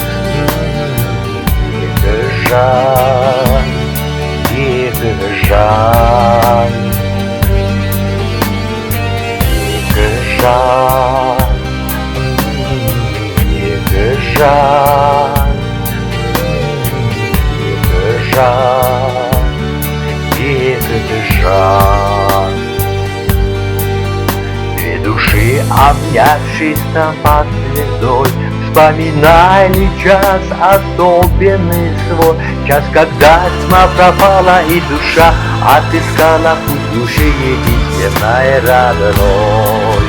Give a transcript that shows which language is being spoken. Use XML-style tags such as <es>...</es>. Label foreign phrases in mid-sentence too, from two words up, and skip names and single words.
<kk>жан, екі жан, екі жан, екі жан, екі жан, екі жан.</kk> <ru>Две души, обнявшись там под звездой, вспоминали час особенный свой. Час, когда тьма пропала и душа отыскала путь души единственной родной.</ru>